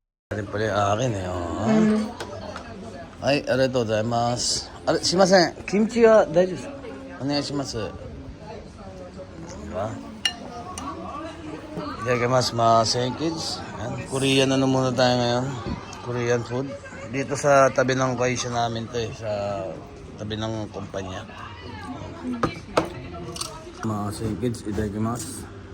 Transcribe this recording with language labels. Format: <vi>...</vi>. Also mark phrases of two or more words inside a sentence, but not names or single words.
<tl>Rin pala yung akin eh. Oh. Ay,</tl> <ja>ありがとうございます. しません、キムチは大丈夫ですか？お願いします.</ja> <tl>Diba? Itadakimasu mga kids. Ayan. Korean ano muna tayo ngayon.</tl> <en>Korean food.</en> <tl>Dito sa tabi ng kaisya namin to eh. Sa tabi ng kumpanya. Mga kids, itadakimasu.</tl>